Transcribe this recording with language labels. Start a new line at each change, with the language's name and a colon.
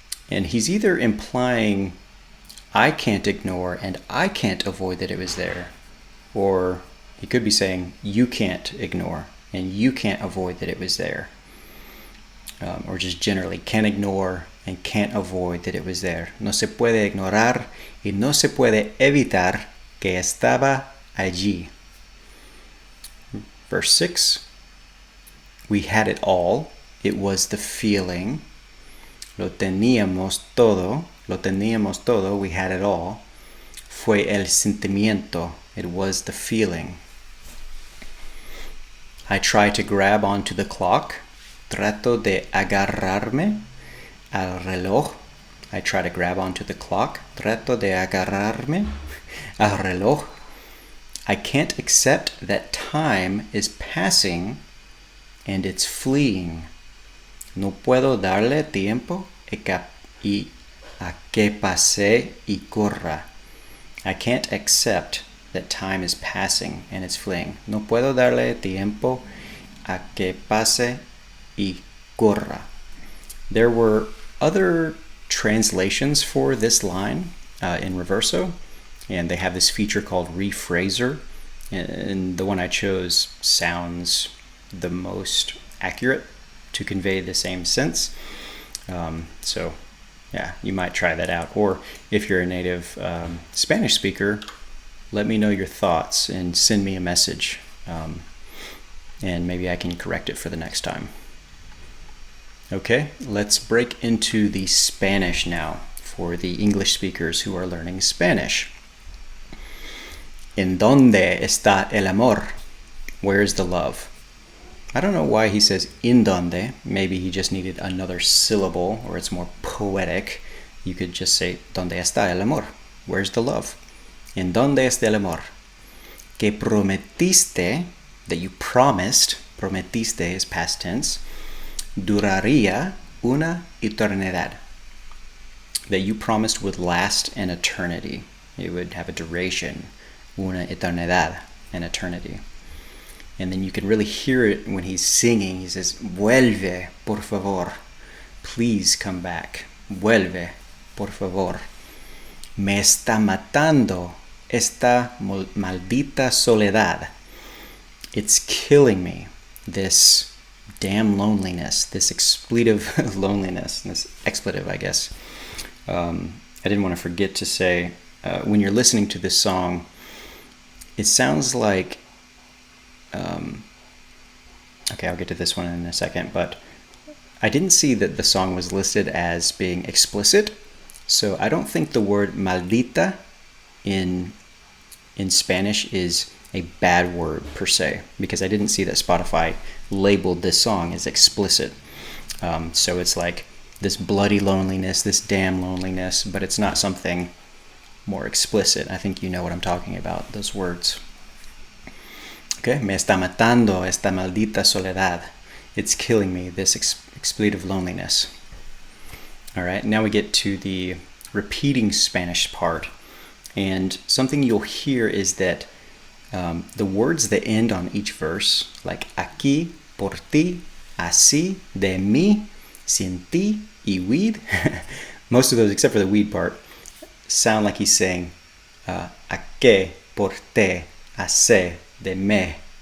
English: And he's either implying I can't ignore and I can't avoid that it was there, or he could be saying you can't ignore and you can't avoid that it was there, or just generally can't ignore and can't avoid that it was there.
Spanish: No se puede ignorar y no se puede evitar que estaba allí.
English: Verse 6, we had it all. It was the feeling.
Spanish: lo teníamos todo,
English: we had it all,
Spanish: fue el sentimiento,
English: it was the feeling. I try to grab onto the clock,
Spanish: trato de agarrarme al reloj.
English: I try to grab onto the clock,
Spanish: trato de agarrarme al reloj.
English: I can't accept that time is passing and it's fleeing.
Spanish: No puedo darle tiempo y a que pase y corra.
English: I can't accept that time is passing and it's fleeing.
Spanish: No puedo darle tiempo a que pase y corra.
English: There were other translations for this line in Reverso, and they have this feature called rephraser, and the one I chose sounds the most accurate to convey the same sense. So yeah, you might try that out. Or if you're a native Spanish speaker, let me know your thoughts and send me a message, and maybe I can correct it for the next time. Okay, let's break into the Spanish now for the English speakers who are learning Spanish.
Spanish: ¿En dónde está el amor?
English: Where's the love? I don't know why he says in donde. Maybe he just needed another syllable, or it's more poetic. You could just say
Spanish: ¿Dónde está el amor?
English: Where's the love?
Spanish: ¿En dónde está el amor? Que prometiste,
English: that you promised,
Spanish: prometiste
English: is past tense,
Spanish: duraría una eternidad.
English: That you promised would last an eternity. It would have a duration.
Spanish: Una eternidad,
English: an eternity. And then you can really hear it when he's singing. He says,
Spanish: vuelve, por favor.
English: Please come back.
Spanish: Vuelve, por favor. Me está matando esta maldita soledad.
English: It's killing me, this damn loneliness, this expletive loneliness, this expletive, I guess. I didn't want to forget to say, when you're listening to this song, it sounds like, okay, I'll get to this one in a second, but I didn't see that the song was listed as being explicit, so I don't think the word maldita in Spanish is a bad word per se, because I didn't see that Spotify labeled this song as explicit. So it's like this bloody loneliness, this damn loneliness, but it's not something more explicit. I think you know what I'm talking about, those words. Okay,
Spanish: me está matando esta maldita soledad.
English: It's killing me, this expletive loneliness. All right, now we get to the repeating Spanish part. And something you'll hear is that the words that end on each verse, like aquí, por ti, así, de mí, sin ti, y weed, most of those, except for the weed part, sound like he's saying a que, por te, hace, de me.